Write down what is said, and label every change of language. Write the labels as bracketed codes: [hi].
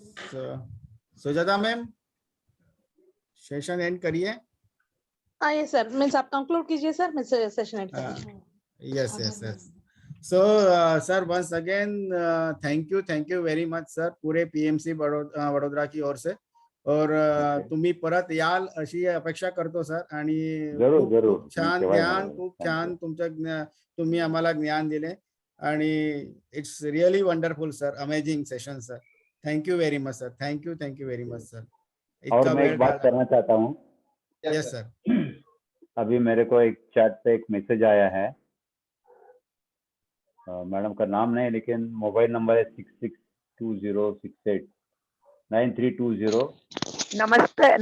[hi] So, Sujata ma'am, session and करिए. ये sir, means आप कंक्लूड कीजिए सर, मैं सेशन एंड करूंगी. [en] Yes. So sir, once again thank you very much sir, [hi] पूरे PMC वडोदरा की ओर से. [mr] और तुम्ही परत याल अशी अपेक्षा करतो सर. आणि [hi] जरूर. [mr] खूप छान ज्ञान, खूप छान तुम्ही आम्हाला ज्ञान दिले आणि [en] It's really wonderful sir. Amazing session sir. Thank you very much sir. Thank you very much sir. [hi] और मैं एक बात करना चाहता हूँ. [en] Yes sir. [hi] अभी मेरे को एक चैट पे एक मैसेज आया है मैडम का नाम नहीं, लेकिन मोबाइल नंबर है 6620689320।